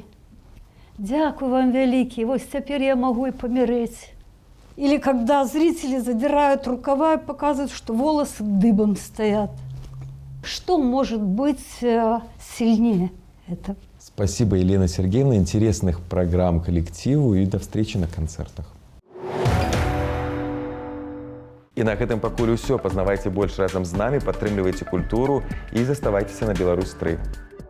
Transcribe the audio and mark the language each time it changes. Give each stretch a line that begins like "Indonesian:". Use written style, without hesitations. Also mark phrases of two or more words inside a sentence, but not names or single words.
Ukrainian: Дякую вам великий,
Russian: вот теперь я могу и помереть». Или когда зрители задирают рукава и показывают, что волосы дыбом стоят. Что может быть сильнее этого? Спасибо, Елена Сергеевна. Интересных программ коллективу и до встречи на концертах.
Belarusian: І на гэтым пакуль усё. Пазнавайце больш разам з намі, падтрымлівайце культуру і заставайцеся на Беларусь 3.